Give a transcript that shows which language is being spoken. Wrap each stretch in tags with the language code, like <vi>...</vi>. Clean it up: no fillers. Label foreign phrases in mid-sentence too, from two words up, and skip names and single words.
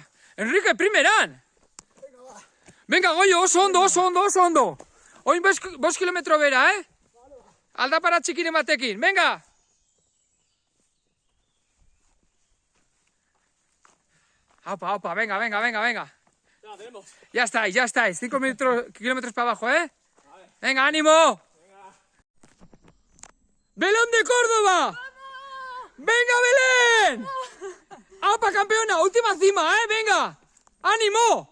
<eu>Enrique, primeran! Venga, Goyo, oso ondo. Oin 5 kilometro bera, Aldapara txikiren batekin, venga! Opa,</eu> <es>venga. Ya, tenemos. Ya estáis. 5 kilómetros para abajo, Venga, ánimo. ¡Belón de Córdoba! ¡Venga, Belén! ¡Opa, campeona! Última cima, venga. ¡Ánimo!</es>